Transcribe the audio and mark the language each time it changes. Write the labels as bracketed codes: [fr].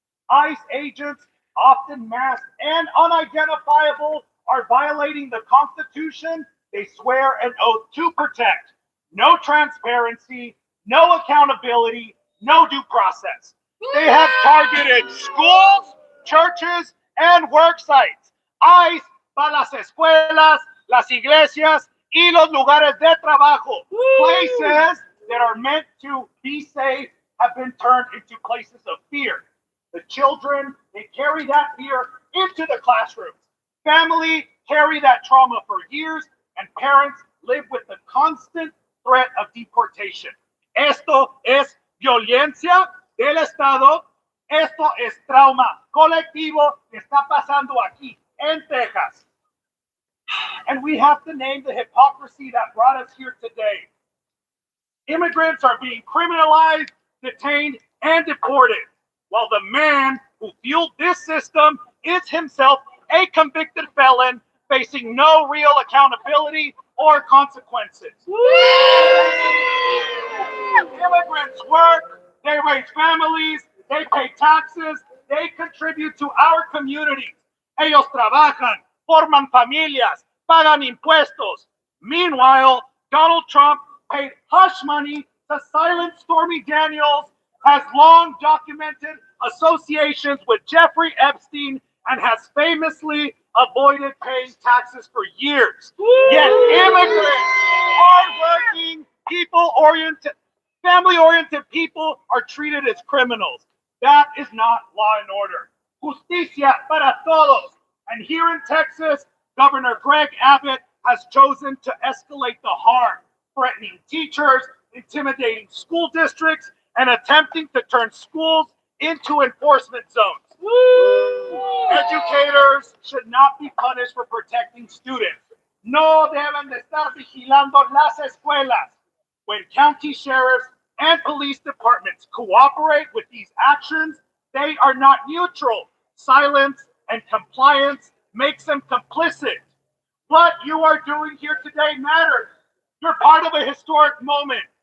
[en] ICE agents, often masked and unidentifiable, are violating the Constitution they swear an oath to protect. No transparency, no accountability, no due process. They have targeted schools, churches, and work sites. [es] ICE para las escuelas, las iglesias, y los lugares de trabajo. [en] Places that are meant to be safe have been turned into places of fear. The children, they carry that fear into the classrooms. Family carry that trauma for years, and parents live with the constant threat of deportation. [es] Esto es violencia del Estado Esto es trauma colectivo que está pasando aquí en Texas. [en] And we have to name the hypocrisy that brought us here today. Immigrants are being criminalized, detained, and deported, while the man who fueled this system is himself a convicted felon facing no real accountability or consequences. Immigrants work, they raise families, they pay taxes, they contribute to our communities. [es] Ellos trabajan, forman familias, pagan impuestos. [en] Meanwhile, Donald Trump paid hush money to silence Stormy Daniels, has long documented associations with Jeffrey Epstein, and has famously avoided paying taxes for years. Yet immigrants, hardworking, people-oriented, family-oriented people are treated as criminals. That is not law and order. [es] Justicia para todos. [en] And here in Texas, Governor Greg Abbott has chosen to escalate the harm, threatening teachers, intimidating school districts, and attempting to turn schools into enforcement zones. Educators should not be punished for protecting students. [es] No deben de estar vigilando las escuelas. [en] When county sheriffs and police departments cooperate with these actions, they are not neutral. Silence and compliance makes them complicit. What you are doing here today matters. You're part of a historic moment.